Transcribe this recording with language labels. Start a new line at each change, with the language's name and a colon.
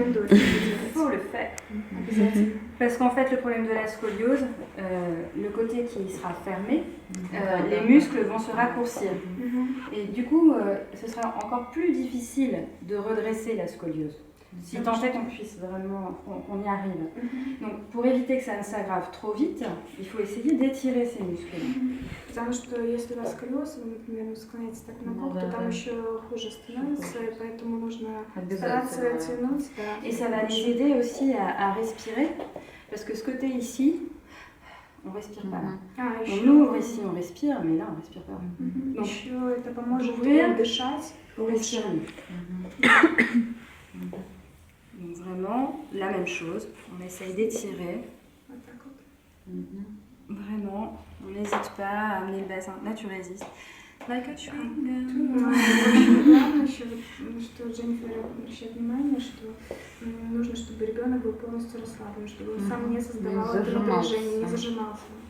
French: Il faut le faire. Parce qu'en fait, le problème de la scoliose, le côté qui sera fermé, les muscles vont se raccourcir. Et du coup, ce sera encore plus difficile de redresser la scoliose. Si tant est qu'on puisse vraiment, qu'on y arrive. Donc, pour éviter que ça ne s'aggrave trop vite, il faut essayer d'étirer ces muscles.
Russian: Потому что если у вас сколиоз, вы, например, склоняетесь так на бок, то там еще хуже становится, и поэтому нужно стараться тянуть. Да.
French: Et ça va les aider aussi à respirer, parce que ce côté ici, on respire pas. On ouvre ici, on respire, mais là on respire pas.
Russian: Donc, еще это поможет
French: ouvrir,
Russian: дышать.
French: On respire mieux. Donc vraiment, la même chose, on essaye d'étirer.
Russian: Вот так вот.
French: Vraiment, on n'hésite pas à amener le bassin. Là, tu résistes.
English: Like a chewing
Russian: Очень главное еще, что Дженнифер обращает внимание, что нужно, чтобы ребенок был полностью расслаблен, чтобы он сам не создавал это напряжение, не зажимался.